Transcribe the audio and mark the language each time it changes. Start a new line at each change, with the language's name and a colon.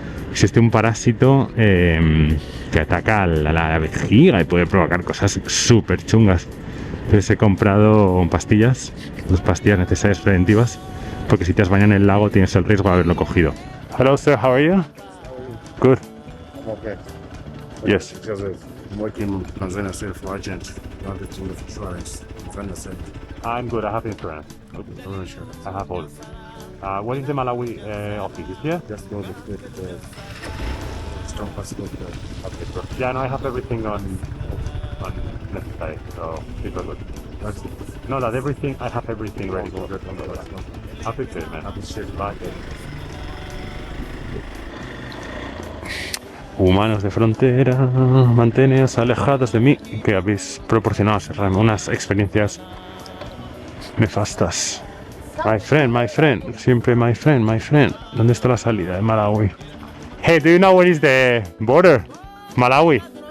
Spanish: Existe un parásito que ataca a la vejiga y puede provocar cosas súper chungas. Entonces he comprado pastillas, 2 pastillas necesarias preventivas, porque si te has bañado en el lago tienes el riesgo de haberlo cogido.
English: Hello sir, how are you? Good. Okay. Yes. Because I'm working in Tanzania State for agent. I have the team of insurance. Tanzania State. I'm good, I have insurance. No insurance. I have all. What is the Malawi office? Is here? Just go to the strong passport. Yeah, no, I have everything on necessary, so it's all good. That's it. No, that everything, I have everything ready. Go get on the last one. Appreciate it, man. Appreciate it. Bye.
Spanish: Humanos de frontera, manteneos alejados de mí, que habéis proporcionado unas experiencias nefastas.
English: My friend,
Spanish: siempre
English: my friend.
Spanish: ¿Dónde está la salida de Malawi?
English: Hey, do you know where is the border? Malawi.